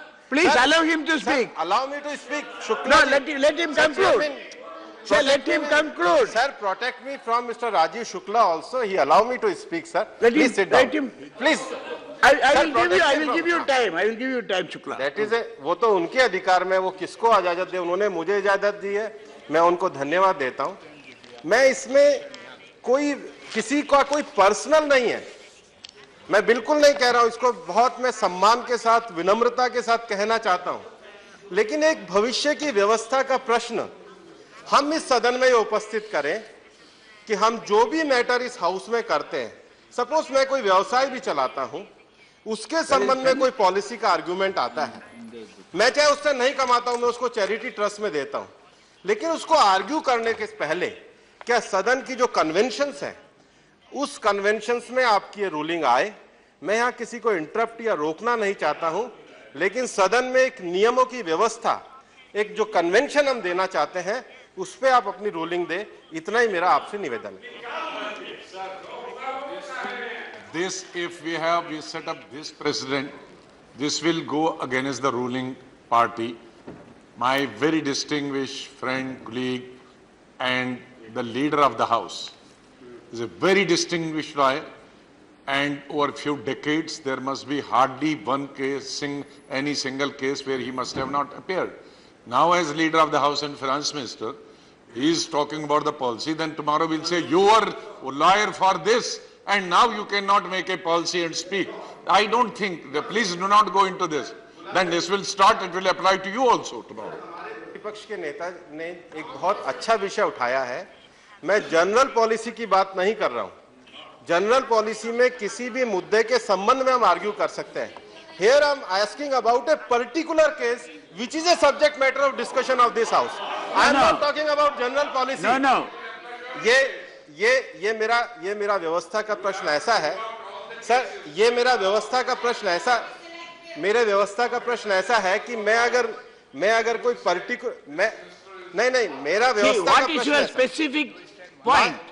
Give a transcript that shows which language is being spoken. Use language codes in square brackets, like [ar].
[en] Please, sir, allow him to speak. Sir, allow me to speak. Shukla, no, let him conclude. Sir, let him conclude. Sir, protect me from Mr. Rajiv Shukla also. He allow me to speak, sir. Please sit down. Please. I will give you time. I will give you time, Shukla. That is [hi] वो तो उनके अधिकार में, वो किसको इजाजत दे, उन्होंने मुझे इजाजत दी है, मैं उनको धन्यवाद देता हूँ। मैं इसमें किसी का कोई पर्सनल नहीं है, मैं बिल्कुल नहीं कह रहा हूँ, इसको बहुत मैं सम्मान के साथ, विनम्रता के साथ कहना चाहता हूँ। लेकिन एक भविष्य की व्यवस्था का प्रश्न हम इस सदन में उपस्थित करें कि हम जो भी मैटर इस हाउस में करते हैं, सपोज मैं कोई व्यवसाय भी चलाता हूं, उसके संबंध में कोई पॉलिसी का आर्गुमेंट आता है, मैं चाहे उससे नहीं कमाता हूं, मैं उसको चैरिटी ट्रस्ट में देता हूं, लेकिन उसको आर्ग्यू करने के पहले क्या सदन की जो कन्वेंशंस हैं, उस कन्वेंशंस में आपकी ये रूलिंग आए। मैं यहां किसी को इंटरप्ट या रोकना नहीं चाहता हूं, लेकिन सदन में एक नियमों की व्यवस्था, एक जो कन्वेंशन हम देना चाहते हैं, उस पे आप अपनी रूलिंग दे, इतना ही मेरा आपसे निवेदन है। [en] This, if we set up this precedent, this will go against the ruling party. My very distinguished friend, colleague, and the leader of the House is a very distinguished lawyer, and over a few decades there must be hardly one case, any single case where he must have not appeared. Now, as leader of the House and finance minister, he is talking about the policy, then tomorrow we'll say, you are a lawyer for this, and now you cannot make a policy and speak. I don't think, please do not go into this. Then this will start, it will apply to you also tomorrow. [hi] विपक्ष के नेता ने एक बहुत अच्छा विषय उठाया है। मैं जनरल पॉलिसी की बात नहीं कर रहा हूं। जनरल पॉलिसी में किसी भी मुद्दे के संबंध में हम आर्ग्यू कर सकते हैं। [en] Here I am asking about a particular case which is a subject matter of discussion of this house. I am not talking about general policy. No, no. [hi] ये मेरा व्यवस्था का प्रश्न ऐसा है सर, ये मेरा व्यवस्था का प्रश्न ऐसा, मेरे व्यवस्था का प्रश्न ऐसा है कि मैं अगर कोई पर्टिकुलर नहीं मेरा व्यवस्था का [en] What is [hi] प्रश्न [en] your [hi] ऐसा- [en] specific point?